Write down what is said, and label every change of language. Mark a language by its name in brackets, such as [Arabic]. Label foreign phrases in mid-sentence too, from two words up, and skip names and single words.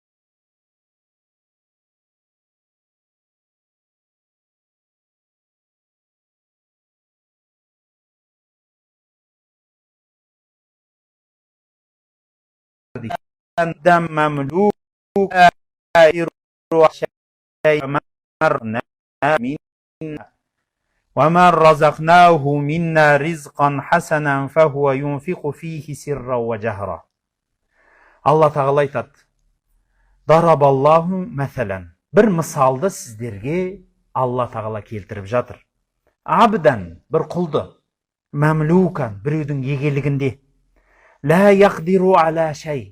[Arabic] دم مملوك وَمَنْ رَزَقْنَاهُ مِنَّا رِزْقًا حَسَنًا فَهُوَ يُنْفِقُ فِيهِ سِرًّا وَجَهْرًا. [Kazakh] Алла тағала айтады: [Arabic] ضرب الله مثلا. [Kazakh] Бір мысалды сіздерге Алла тағала келтіріп жатыр. Абдан, бір құлды, мәмлукан, біреудің егелігінде. [Arabic] لا يقدر على شيء.